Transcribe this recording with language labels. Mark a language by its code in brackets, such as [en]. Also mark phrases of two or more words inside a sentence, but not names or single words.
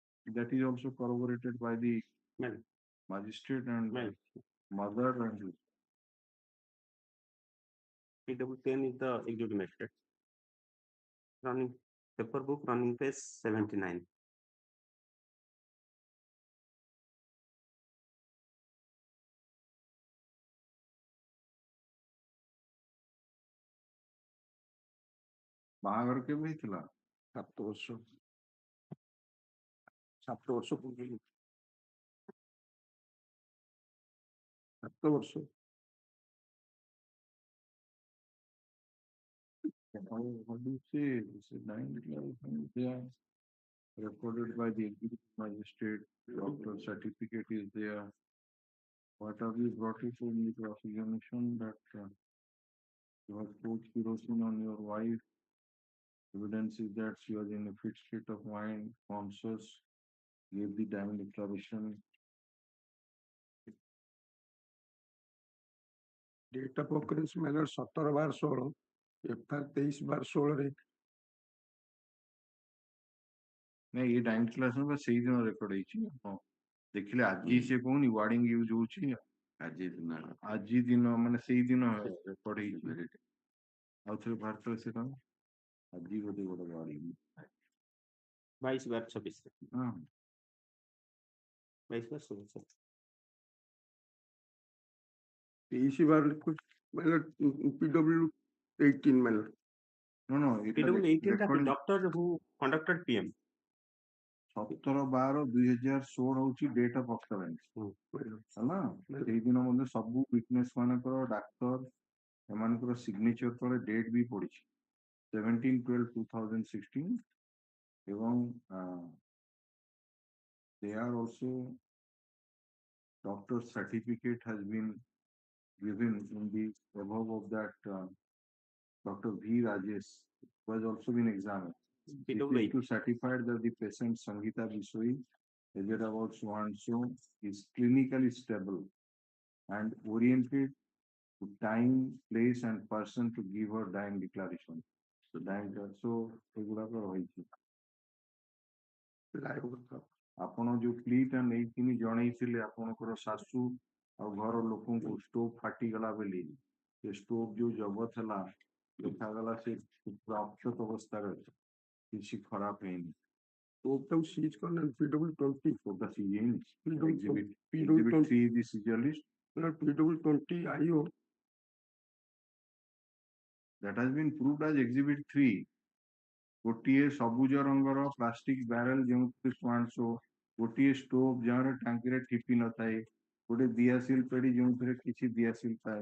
[en] That is also corroborated by the Madam. magistrate and Madam. mother and PW10 is the executive magistrate. Running paper book, running page 79. [or] ବାହାଘର କେବେ ହେଇଥିଲା? 7 ବର୍ଷ 7 ବର୍ଷ ପୂର୍ବରୁ 7 ବର୍ଷ [en] What do you say? This is 9 they are recorded by the executive magistrate. Doctor certificate is there. What have you brought it in the cross-examination that you have put kerosene on your wife? Evidence is that she was in a fit state of mind, conscious, gave the damn declaration. Date of occurrence manner 17/16 FR 23/16 [or] ନାଇଁ ଏ ଡାଇମ୍ କ୍ଲାସ ବା ସେଇଦିନ ରେକର୍ଡ ହେଇଛି। ହଁ ଦେଖିଲେ ଆଜି ସେ କହୁନି [en] wording use [or] ହଉଛି ଆଜି ଦିନ ମାନେ ସେଇଦିନ ରେକର୍ଡ ହେଇଛି। ଆଉ ଥରେ ଭାରତରେ ସେଟା ଆଜି ବୋଧେ ଗୋଟେ ୱାର୍ଡିଂ 22/26 ହଁ 22/26 23/ବାର ମାନେ PW 18 ମାନେ [en] No, no, PW 18 ଟା doctor who conducted PM [or] 17/12/2016 ହଉଛି [en] date of occurrence [or] ହେଲା। ସେଇଦିନ ମଧ୍ୟ ସବୁ ୱିଟନେସ୍ ମାନଙ୍କର ଡାକ୍ତର ଏମାନଙ୍କର ସିଗ୍ନେଚର ତଳେ ଡେଟ୍ ବି ପଡିଛି 17/12/2016 ଏବଂ they are also doctor's certificate has been given in the above of that Dr. V. [en] Rajesh was also been examined. It is to certify that the patient Sangeeta Bisoi, aged about so and so, is clinically stable and oriented to time, place, and person to give her dying declaration. So dying, so [or] ଏଗୁଡାକ ରହିଛି। ଆପଣ ଯୋଉ ପ୍ଲିଟା ନେଇକିନି ଜଣେଇଥିଲେ ଆପଣଙ୍କର ଶାଶୁ ଆଉ ଘର ଲୋକଙ୍କୁ ଷ୍ଟୋଭ ଫାଟିଗଲା ବୋଲି ସେ ଷ୍ଟୋଭ ଯୋଉ ଜବତ ହେଲା ଦେଖାଗଲା ସେ ପୁରା ଅକ୍ଷତ ଅବସ୍ଥାରେ ଅଛି, କିଛି ଖରାପ ହେଇନି। [en] Total siege corner PW20 total siege in exhibit PW20 3 is the seizure list PW20 IO that has been proved as exhibit 3 [or] ଗୋଟିଏ ସବୁଜ ରଙ୍ଗର ପ୍ଲାଷ୍ଟିକ ବ୍ୟାରେଲ ଯେଉଁଥିରେ ସୁଆଂଶୋ, ଗୋଟିଏ ଷ୍ଟୋଭ ଯାହାର ଟାଙ୍କିରେ ଠିପି ନଥାଏ, ଗୋଟେ ଦିଆସିଲ ପେଡି ଯେଉଁଥିରେ କିଛି ଦିଆସିଲ ଥାଏ।